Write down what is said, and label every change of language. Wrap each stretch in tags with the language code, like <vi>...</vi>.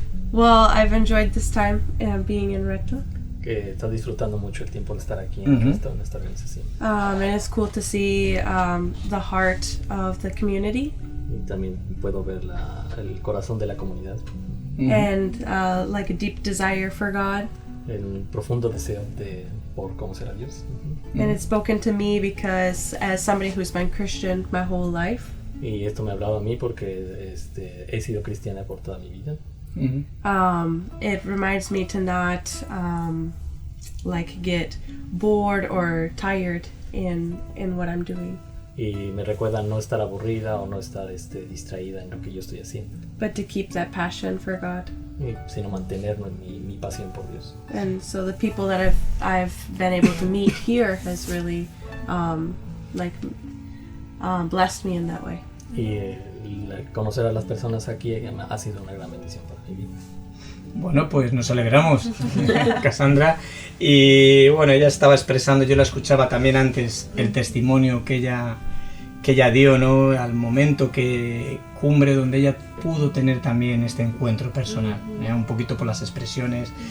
<en>Well, I've enjoyed this time being in Red Dog.</en> <es>Que estás disfrutando mucho el tiempo de estar aquí en esta organización.</es> <en>And it's cool to see the heart of the community</en> <es>Y también puedo ver el corazón de la comunidad,</es> <en>and like a deep desire for God.</en> <es>el profundo deseo por conocer a Dios.</es> <en>And it's spoken to me because as somebody who's been Christian my whole life,</en> <es>Y esto me ha hablado a mí porque he sido cristiana por toda mi vida.</es> <en>it reminds me to not like get bored or tired in what I'm doing,</en> <es>Y me recuerda no estar aburrida o no estar distraída en lo que yo estoy haciendo,</es> <en>but to keep that passion for God.</en> <es>sino mantener mi pasión por Dios.</es> <en>And so the people that I've been able to meet here has really blessed me in that way.</en> <es>Y conocer a las personas aquí ha sido una gran bendición para mi vida. Bueno, pues nos alegramos, Cassandra. Y bueno, ella estaba expresando, yo la escuchaba también antes, el testimonio que ella dio, ¿no? Al momento cumbre donde ella pudo tener también este encuentro personal, un poquito por las expresiones.</es>